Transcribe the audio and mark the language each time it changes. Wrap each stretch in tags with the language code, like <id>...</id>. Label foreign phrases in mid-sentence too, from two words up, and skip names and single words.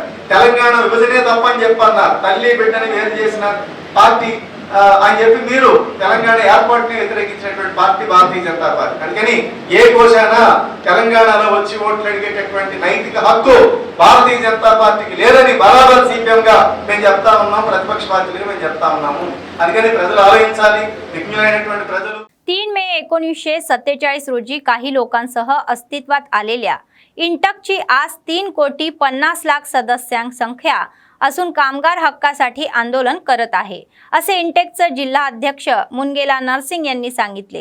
<te>తెలంగాణ విభజనే తప్పని చెప్పన్నారు, తల్లి బిడ్డని వేరు చేసిన పార్టీ అని చెప్పి మీరు తెలంగాణ ఏర్పాటుని వ్యతిరేకించినటువంటి పార్టీ భారతీయ జనతా పార్టీ। అందుకని ఏ కోశాన తెలంగాణలో వచ్చి ఓట్లు అడిగేటటువంటి నైతిక హక్కు భారతీయ జనతా పార్టీకి లేదని బరాబర్ CPM గా మేము చెప్తా ఉన్నాం, ప్రతిపక్ష పార్టీలుగా మేము చెప్తా ఉన్నాము। అందుకని ప్రజలు ఆలోచించాలి, విజ్ఞులైనటువంటి ప్రజలు।</te> <mr>3 मे 1947 रोजी काही लोकांसह अस्तित्वात आलेल्या इंटकची आज 3,50,00,000 सदस्यांसंख्या असून कामगार हक्कासाठी आंदोलन करत आहे, असे इंटेकचे जिल्हा अध्यक्ष मुनगेला नरसिंग यांनी सांगितले।</mr>